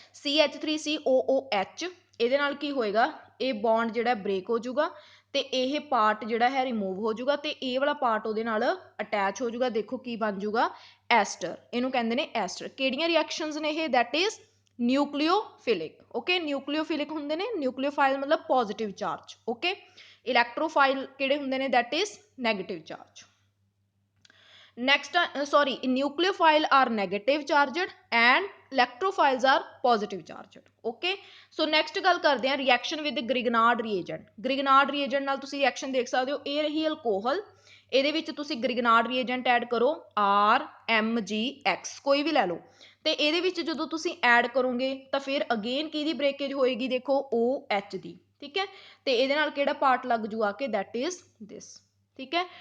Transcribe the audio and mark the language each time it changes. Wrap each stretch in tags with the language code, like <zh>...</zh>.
<pa>CH3COOH ਇਹਦੇ ਨਾਲ ਕੀ ਹੋਏਗਾ, ਇਹ ਬੌਂਡ ਜਿਹੜਾ ਬ੍ਰੇਕ ਹੋ ਜਾਊਗਾ ਤੇ ਇਹ ਪਾਰਟ ਜਿਹੜਾ ਹੈ ਰਿਮੂਵ ਹੋ ਜਾਊਗਾ ਤੇ ਇਹ ਵਾਲਾ ਪਾਰਟ ਉਹਦੇ ਨਾਲ ਅਟੈਚ ਹੋ ਜਾਊਗਾ। ਦੇਖੋ ਕੀ ਬਣ ਜਾਊਗਾ, ਐਸਟਰ। ਇਹਨੂੰ ਕਹਿੰਦੇ ਨੇ ਐਸਟਰ। ਕਿਹੜੀਆਂ ਰਿਐਕਸ਼ਨਸ ਨੇ ਇਹ,</pa> <en>That is nucleophilic okay.</en> <pa>ਨਿਊਕਲੀਓਫਿਲਿਕ ਹੁੰਦੇ ਨੇ, ਨਿਊਕਲੀਓਫਾਈਲ ਮਤਲਬ ਪੋਜ਼ਿਟਿਵ ਚਾਰਜ ਓਕੇ। ਇਲੈਕਟ੍ਰੋਫਾਈਲ ਕਿਹੜੇ ਹੁੰਦੇ ਨੇ,</pa> <en>That is negative charge. Next, sorry, nucleophile are negative charged and electrophiles are positive charged. Okay. So next</en> <pa>ਗੱਲ ਕਰਦੇ ਹਾਂ</pa> <en>reaction with Grignard reagent.</en> <pa>Grignard reagent ਨਾਲ ਤੁਸੀਂ reaction ਦੇਖ ਸਕਦੇ ਹੋ, ਇਹ ਰਹੀ alcohol, ਇਹਦੇ ਵਿੱਚ ਤੁਸੀਂ Grignard reagent ਐਡ ਕਰੋ RMgX, ਕੋਈ ਵੀ ਲੈ ਲਓ। ਤੇ ਇਹਦੇ ਵਿੱਚ ਜਦੋਂ ਤੁਸੀਂ ਐਡ ਕਰੋਗੇ ਤਾਂ ਫਿਰ ਅਗੇਨ ਕਿਹਦੀ ਬ੍ਰੇਕੇਜ ਹੋਏਗੀ, ਦੇਖੋ OH ਦੀ, ਠੀਕ ਹੈ। ਤੇ ਇਹਦੇ ਨਾਲ ਕਿਹੜਾ ਪਾਰਟ ਲੱਗ ਜੂ ਆ ਕੇ,</pa> <en>that is this,</en> <pa>ਠੀਕ ਹੈ।</pa>